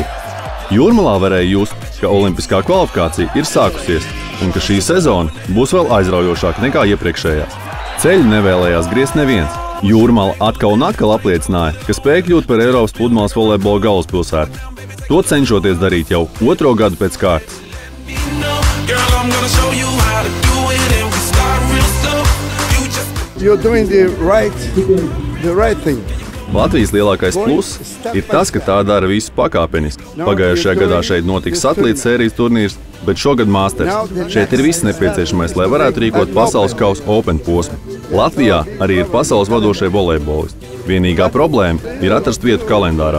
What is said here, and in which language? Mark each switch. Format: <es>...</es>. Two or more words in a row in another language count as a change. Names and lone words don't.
<lv>Jūrmalā varēja just, ka olimpiskā kvalifikācija ir sākusies un ka šī sezona būs vēl aizraujošāka nekā iepriekšējā. Ceļu nevēlējās griezt neviens. Jūrmala atkal un atkal apliecināja, ka spēj kļūt par Eiropas pludmales volejbola galvaspilsētu. To cenšoties darīt jau 2. gadu pēc kārtas.</lv> <en>You're doing the right thing.</en> <lv>Latvijas lielākais pluss ir tas, ka tā dara visu pakāpeniski. Pagājušajā gadā šeit notika satelīta sērijas turnīrs, bet šogad Masters. Šeit ir viss nepieciešamais, lai varētu rīkot pasaules kausa Open posmu. Latvijā arī ir pasaules vadošie volejbolisti. Vienīgā problēma ir atrast vietu kalendārā.</lv>